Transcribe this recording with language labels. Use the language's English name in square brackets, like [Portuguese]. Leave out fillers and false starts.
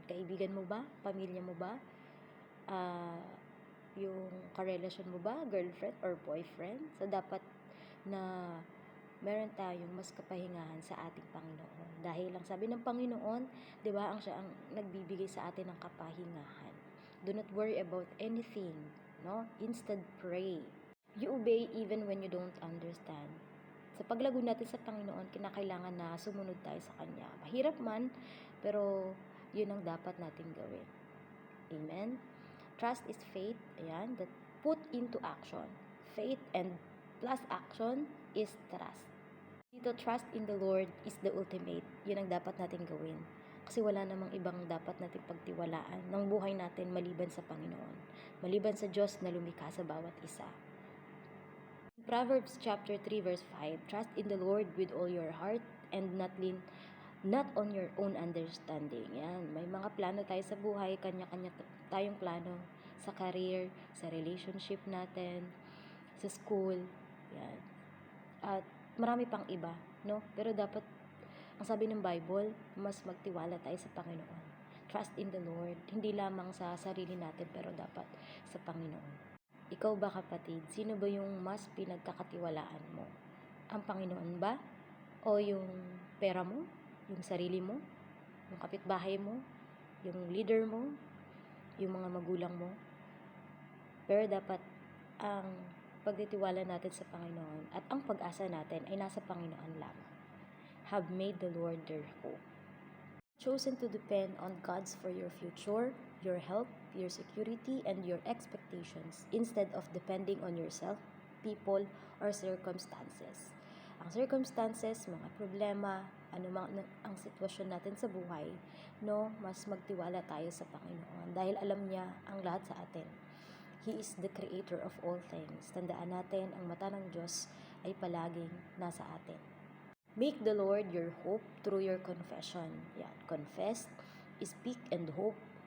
[Filipino] Kaibigan mo ba? Pamilya mo ba? Yung karelasyon mo ba? [English] Girlfriend or boyfriend? [Filipino] So, dapat na meron tayong mas kapahingahan sa ating Panginoon. Dahil lang sabi ng Panginoon, di ba, siya ang nagbibigay sa atin ng kapahingahan. [English] Do not worry about anything, no? Instead, pray. You obey even when you don't understand. [Filipino] Sa paglago natin sa Panginoon, kinakailangan na sumunod tayo sa Kanya. Mahirap man, pero yun ang dapat natin gawin. Amen? [English] Trust is faith, ayan, that put into action. Faith and plus action is trust. Dito, trust in the Lord is the ultimate. [Filipino] Yun ang dapat natin gawin. Kasi wala namang ibang dapat natin pagtiwalaan ng buhay natin maliban sa Panginoon. Maliban sa Diyos na lumikha sa bawat isa. [English] Proverbs chapter 3 verse 5, "Trust in the Lord with all your heart and not on your own understanding." [Filipino] Yan, may mga plano tayo sa buhay, kanya-kanya tayong plano sa career, sa relationship natin, sa school, yan. At marami pang iba, no? Pero dapat, ang sabi ng Bible, mas magtiwala tayo sa Panginoon. [English] Trust in the Lord, [Filipino] hindi lamang sa sarili natin, pero dapat sa Panginoon. Ikaw ba, kapatid, sino ba yung mas pinagkakatiwalaan mo? Ang Panginoon ba? O yung pera mo? Yung sarili mo? Yung kapitbahay mo? Yung leader mo? Yung mga magulang mo? Pero dapat ang pagtitiwala natin sa Panginoon at ang pag-asa natin ay nasa Panginoon lamang. [English] Have made the Lord their hope. Chosen to depend on God's for your future, your health, your security, and your expectations instead of depending on yourself, people, or circumstances. [Filipino] Ang circumstances, mga problema, anumang ang sitwasyon natin sa buhay, no, mas magtiwala tayo sa Panginoon dahil alam niya ang lahat sa atin. [English] He is the creator of all things. [Filipino] Tandaan natin, ang mata ng Diyos ay palaging nasa atin. [English] Make the Lord your hope through your confession. Yan, confess, speak, and hope.